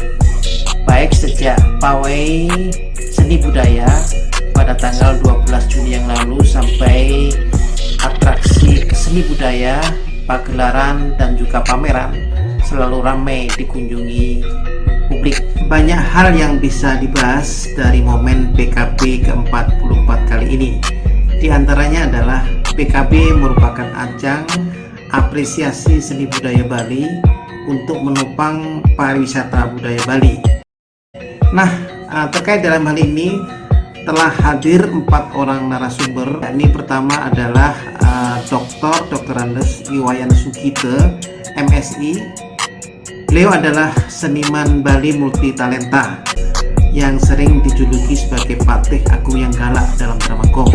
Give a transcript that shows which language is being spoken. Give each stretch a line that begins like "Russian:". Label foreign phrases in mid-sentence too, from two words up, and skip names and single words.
Indonesian: Baik sejak pawai seni budaya pada tanggal 12 Juni yang lalu sampai atraksi seni budaya, pagelaran dan juga pameran selalu ramai dikunjungi publik. Banyak hal yang bisa dibahas dari momen PKB ke-44 kali ini. Di antaranya adalah PKB merupakan ajang apresiasi seni budaya Bali untuk menopang pariwisata budaya Bali. Nah, terkait dalam hal ini telah hadir 4 orang narasumber. Ini pertama adalah Dr. Andes Iwayan Sugite, MSI. Beliau adalah seniman Bali multi talenta yang sering dijuluki sebagai Patih Agung yang galak dalam drama gong.